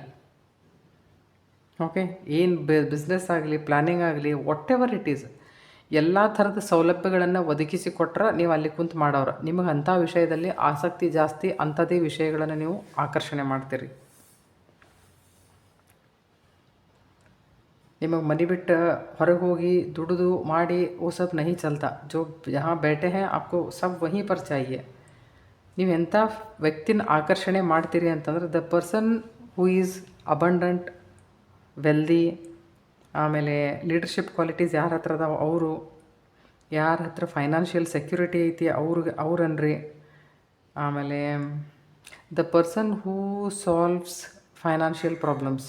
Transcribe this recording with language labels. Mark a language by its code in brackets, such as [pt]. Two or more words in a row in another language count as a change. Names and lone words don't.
[kn] ಓಕೆ, ಏನು ಬಿಸ್ನೆಸ್ ಆಗಲಿ, ಪ್ಲ್ಯಾನಿಂಗ್ ಆಗಲಿ, [en] whatever it is, [kn] ಎಲ್ಲ ಥರದ ಸೌಲಭ್ಯಗಳನ್ನು ಒದಗಿಸಿ ಕೊಟ್ಟರೆ ನೀವು ಅಲ್ಲಿ ಕುಂತು ಮಾಡೋರು. ನಿಮಗೆ ಅಂಥ ವಿಷಯದಲ್ಲಿ ಆಸಕ್ತಿ ಜಾಸ್ತಿ, ಅಂಥದ್ದೇ ವಿಷಯಗಳನ್ನು ನೀವು ಆಕರ್ಷಣೆ ಮಾಡ್ತೀರಿ. ನಿಮಗೆ ಮನೆ ಬಿಟ್ಟು ಹೊರಗೆ ಹೋಗಿ ದುಡಿದು ಮಾಡಿ [hi] वो सब नहीं चलता. जो जहाँ बैठे हैं आपको सब वहीं पर चाहिए. [kn] ನೀವು ಎಂಥ ವ್ಯಕ್ತಿನ ಆಕರ್ಷಣೆ ಮಾಡ್ತೀರಿ ಅಂತಂದ್ರೆ, [en] the person who is abundant, wealthy, [kn] ಆಮೇಲೆ [en] leadership qualities [kn] ಯಾರ ಹತ್ರ ಅದಾವ ಅವರು, ಯಾರ ಹತ್ರ [en] financial security [kn] ಐತಿ ಅವ್ರನ್ರಿ. [en] ಆಮೇಲೆ the person who solves financial problems.